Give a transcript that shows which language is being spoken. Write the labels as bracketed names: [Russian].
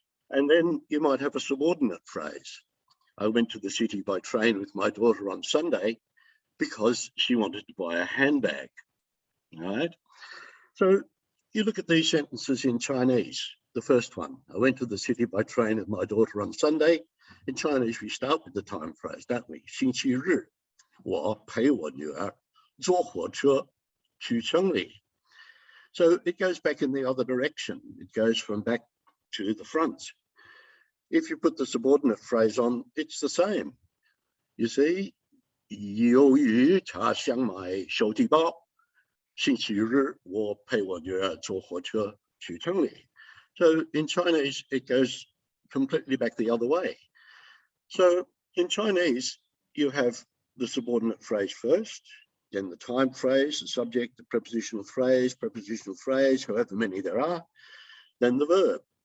[English] And then you might have a subordinate phrase. I went to the city by train with my daughter on Sunday because she wanted to buy a handbag, right? So you look at these sentences in Chinese. The first one, I went to the city by train with my daughter on Sunday. In Chinese, we start with the time phrase, don't we? [Chinese] 星期日，我陪我女儿坐火车去城里. [English] So it goes back in the other direction. It goes from back to the front. If you put the subordinate phrase on, it's the same. You see, [Chinese] 由于他想买手提包，星期日我陪我女儿坐火车去城里. [English] So in Chinese, it goes completely back the other way. So in Chinese, you have the subordinate phrase first, then the time phrase, the subject, the prepositional phrase, however many there are, then the verb.